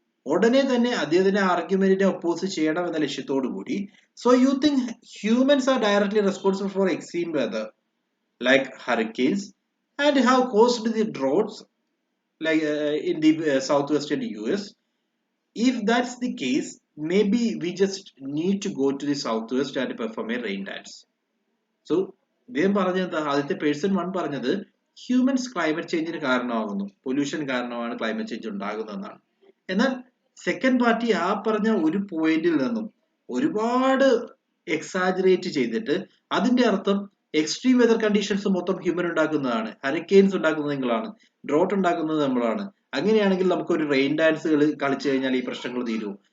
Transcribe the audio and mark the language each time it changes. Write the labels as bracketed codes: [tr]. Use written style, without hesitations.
[ml] ഉടനെ തന്നെ അദ്ദേഹത്തിന്റെ ആർഗ്യുമെന്റിനെ ഒപ്പോസ് ചെയ്യണം എന്ന ലക്ഷ്യത്തോടു കൂടി, [en] So you think humans are directly responsible for extreme weather like hurricanes and have caused the droughts like in the southwestern US, If that's the case, maybe we just need to go to the southwest and perform a rain dance. [ml] So ഇദ്ദേഹം പറഞ്ഞത് ആദ്യത്തെ person 1 പറഞ്ഞത് humans climate ചേഞ്ചിന് കാരണമാകുന്നു, pollution കാരണമാണ് climate change ഉണ്ടാകുന്നതെന്നാണ്. എന്നാൽ second party ആ പറഞ്ഞ ഒരു പോയിന്റിൽ നിന്നും ഒരുപാട് എക്സാജറേറ്റ് ചെയ്തിട്ട് അതിന്റെ അർത്ഥം എക്സ്ട്രീം വെതർ കണ്ടീഷൻസ് മൊത്തം ഹ്യൂമൻ ഉണ്ടാക്കുന്നതാണ്, ഹരിക്കെയിൻസ് ഉണ്ടാക്കുന്നത് നിങ്ങളാണ്, ഡ്രോട്ട് ഉണ്ടാക്കുന്നത് നമ്മളാണ്, അങ്ങനെയാണെങ്കിൽ നമുക്ക് ഒരു റെയിൻ ഡാൻസ് കളിച്ചു കഴിഞ്ഞാൽ ഈ പ്രശ്നങ്ങൾ തീരുമോ?